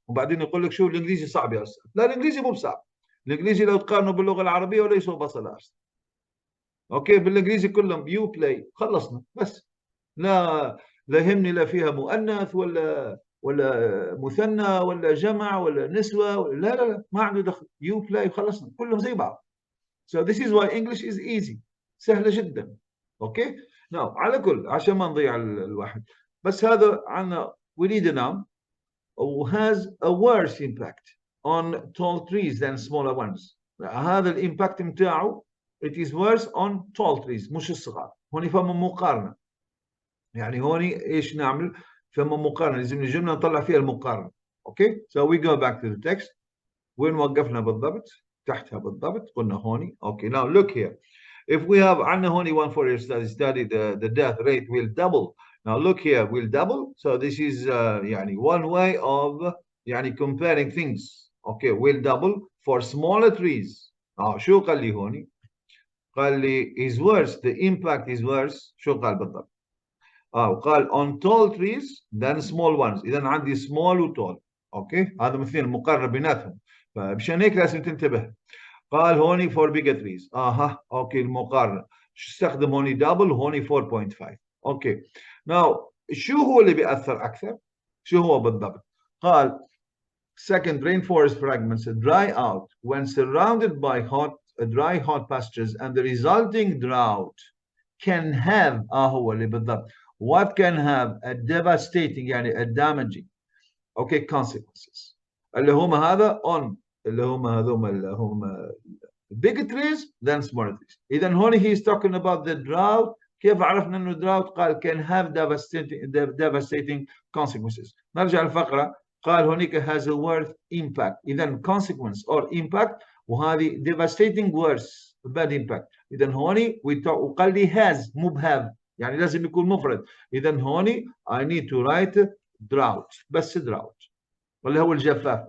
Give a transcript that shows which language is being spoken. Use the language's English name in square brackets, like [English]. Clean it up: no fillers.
[Arabic] وبعدين يقول لك شو الانجليزي صعب يا استاذ. لا الانجليزي مو بصعب. الانجليزي لو تقارنه باللغه العربيه ولا يسوى بصل. اوكي. بالانجليزي كلهم [English] you play [Arabic] خلصنا بس. لا يهمني لا فيها مؤنث ولا مثنى ولا جمع ولا نسوة ولا لا ما عنده دخل. [English] you play [Arabic] خلصنا كلهم زي بعض. [English] So this is why English is easy. [Arabic] سهلة جدا. اوكي. على كل عشان ما نضيع الواحد. بس هذا عنا [English] we need a noun who has a worse impact on tall trees than smaller ones. [Arabic] هذا الامباكت متاعه [English] it is worse on tall trees [Arabic] مش الصغار. هون فما مقارنة. يعني هون ايش نعمل؟ فما مقارنه لازم الجمله نطلع فيها المقارنه. اوكي. [English] so we go back to the text. [Arabic] وين وقفنا بالضبط؟ تحتها بالضبط قلنا هوني. [English] Okay. now look here. if we have [Arabic] عندنا هوني [English] one for your study the death rate will double. now look here will double. so this is يعني one way of يعني comparing things. [Arabic] اوكي. [English] will double for smaller trees. [Arabic] شو قال لي هوني؟ قال لي [English] is worse the impact is worse. [Arabic] شو قال بالضبط؟ وقال [English] on tall trees than small ones. [Arabic] اذا عندي small و tall. اوكي. هذا مثلين المقارنه بيناتهم، فمشان هيك لازم تنتبه. قال هوني [English] for bigger trees. [Arabic] اوكي. المقارنه استخدم هوني double هوني 4.5. اوكي. [English] now [Arabic] شو هو اللي بيأثر اكثر؟ شو هو بالضبط؟ قال [English] second rainforest fragments dry out when surrounded by dry hot pastures and the resulting drought can have [Arabic] هو اللي بالضبط [English] what can have a devastating يعني a damaging okay consequences [Arabic] اللي هم هذا [English] on [Arabic] اللي هم هذوما اللي هم [English] big trees than small trees. إذا هون he is talking about the drought. [Arabic] كيف عرفنا إنه [English] drought؟ قال can have devastating consequences. [Arabic] نرجع الفقرة. قال هونيك [English] has a worse impact. إذا consequence or impact [Arabic] وهذه [English] devastating worse bad impact. [Arabic] إذا هوني وقال لي has مو بهاف يعني لازم يكون مفرد. إذا هوني [English] I need to write drought بس drought [Arabic] واللي هو الجفاف.